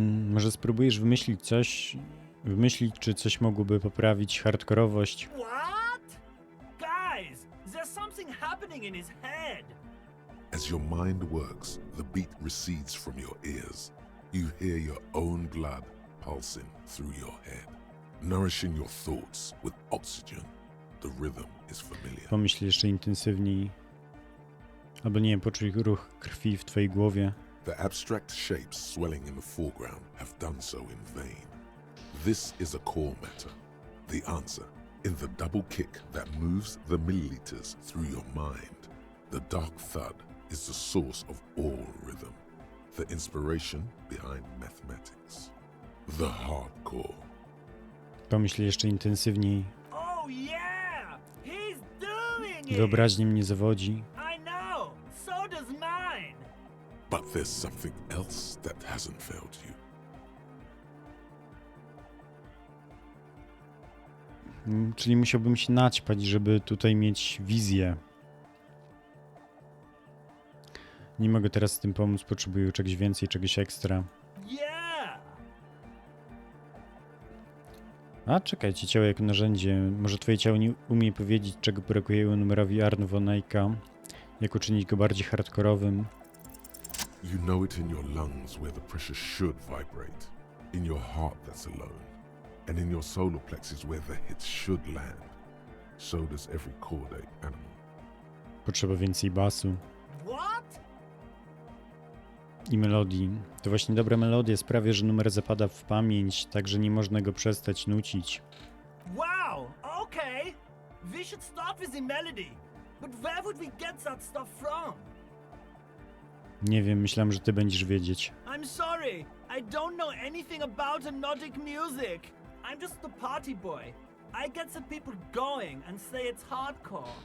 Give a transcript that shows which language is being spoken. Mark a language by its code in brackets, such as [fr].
[pl] Może spróbujesz wymyślić, czy coś mogłoby poprawić hardkorowość. [en] What? Guys, there's something happening in his head. As your mind works, the beat recedes from your ears. You hear your own blood pulsing through your head, nourishing your thoughts with oxygen. The rhythm is familiar. [pl] Pomyśl jeszcze intensywniej. Albo nie, poczuj ruch krwi w twojej głowie. [en] The abstract shapes swelling in the foreground have done so in vain. This is a core matter. The answer in the double kick that moves the milliliters through your mind. The dark thud is the source of all rhythm. The inspiration behind mathematics. The hardcore. [pl] Pomyśl jeszcze intensywniej. [en] Oh yeah! He's doing it! [pl] Wyobraźnia mnie zawodzi. [en] I know! So does mine! But there's something else that hasn't failed you. [pl] Czyli musiałbym się naćpać, żeby tutaj mieć wizję. Nie mogę teraz z tym pomóc, potrzebuję czegoś więcej, czegoś ekstra. [en] Yeah! [pl] A czekajcie, ciało jako narzędzie. Może twoje ciało nie umie powiedzieć, czego brakuje numerowi Arno von Eycka, jak uczynić go bardziej hardkorowym. [en] You know it in your lungs where the pressure should vibrate, in your heart that's alone, and in your solar plexus where the hits should land. So does every chordate animal. [pl] Potrzeba więcej basu [en] What? [pl] i melodii. To właśnie dobra melodia sprawia, że numer zapada w pamięć, tak że nie można go przestać nucić. [en] Wow! Okay! We should start with the melody. But where would we get that stuff from? [pl] Nie wiem, myślałem, że ty będziesz wiedzieć. [en] I'm sorry, I don't know anything about hypnotic music. I'm just the party boy. I get the people going and say it's hardcore.